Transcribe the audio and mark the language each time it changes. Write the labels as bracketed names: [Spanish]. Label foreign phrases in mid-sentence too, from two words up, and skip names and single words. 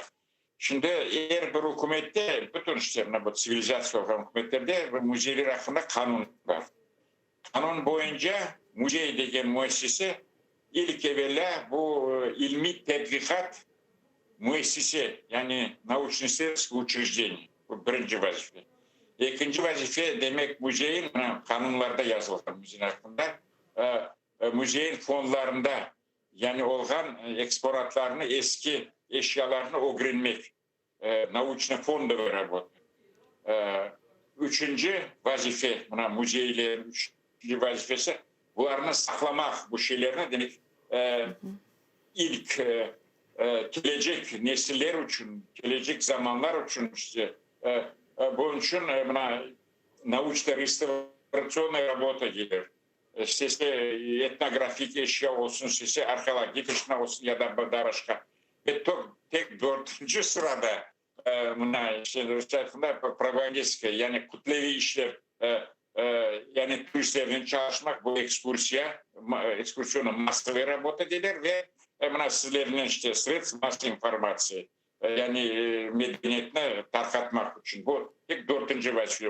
[Crimean Tatar] Şimdi eğer bir hükümette, bütün işte bu sivilizasyon hükümetlerde müzeyler hakkında kanun var. Kanun boyunca muzey degen müessese ilk evvela bu ilmi tedqiqat müessese yani [Russian] naучно-исследовательское учреждение. [Crimean Tatar] Bu birinci vazife. İkinci vazife demek muzeyin kanunlarda yazılgan müzeyin hakkında muzeyin fonlarında yani olgan eksponatlarını eski eşyalarını öğrenmek. [Russian] Naучный фонд работы. [Crimean Tatar] Üçüncü vazife muzeylerin üçüncü vazifesi bunlarını saklamak bu şeylerini demek ilk gelecek nesiller için, gelecek zamanlar için işte bunun için [Russian] научно-реставрационная работа [Crimean Tatar] gelir. İşte etnografik eşya olsun, işte arkeolojik eşya olsun ya da başka. Ve tek dördüncü sırada propagandistik yani kutlevi işler yani turistlerin çalışmak bu ekskursiyonu masaya работа edilir ve sizlerin işte sredств mass informasyonu yani medeniyetini tarkatmak için bu tek dördüncü vazife.